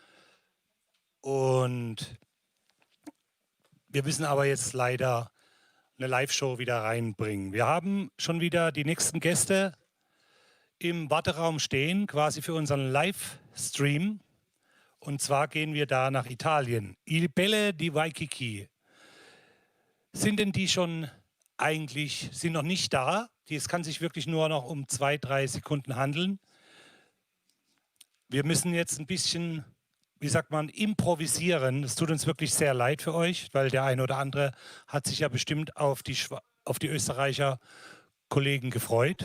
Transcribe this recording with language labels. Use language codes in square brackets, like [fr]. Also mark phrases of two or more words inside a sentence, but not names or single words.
[de] Und wir müssen aber jetzt leider eine Live-Show wieder reinbringen. Wir haben schon wieder die nächsten Gäste im Warteraum stehen, quasi für unseren Livestream. Und zwar gehen wir da nach Italien. Il Belle di Waikiki. Sind denn die schon eigentlich, sind noch nicht da? Es kann sich wirklich nur noch um 2-3 Sekunden handeln. Wir müssen jetzt ein bisschen, wie sagt man, improvisieren. Es tut uns wirklich sehr leid für euch, weil der eine oder andere hat sich ja bestimmt auf die Österreicher Kollegen gefreut.